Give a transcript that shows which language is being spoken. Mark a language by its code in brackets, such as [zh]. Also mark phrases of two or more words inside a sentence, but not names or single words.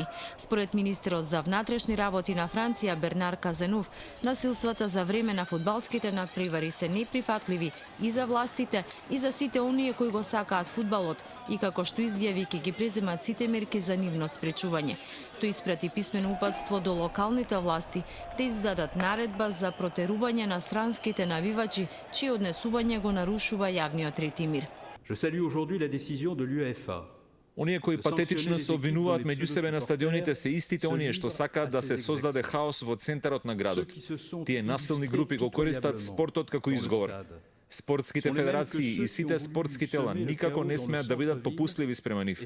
[mk] Според министерот за внатрешни работи на Франција Бернар Казенов, насилствата за време на фудбалските надпревари се неприфатливи и за властите и за сите оние кои го сакаат фудбалот и како што изјави ќе ги преземат сите мерки за нивно спречување. Тој испрати писмено упатство до локалните власти да издадат наредба за протерување на странските навивачи, чие однесување го нарушува јавниот ред и мир. [fr] Je salue aujourd'hui la décision de l'UEFA. [mk] Оние кои патетично се обвинуваат меѓу себе на стадионите се истите оние што сакаат да се создаде хаос во центарот на градот. Тие насилни групи го користат спортот како изговор. Спортските федерации и сите спортски тела никако не смеат да бидат попустливи спрема нив.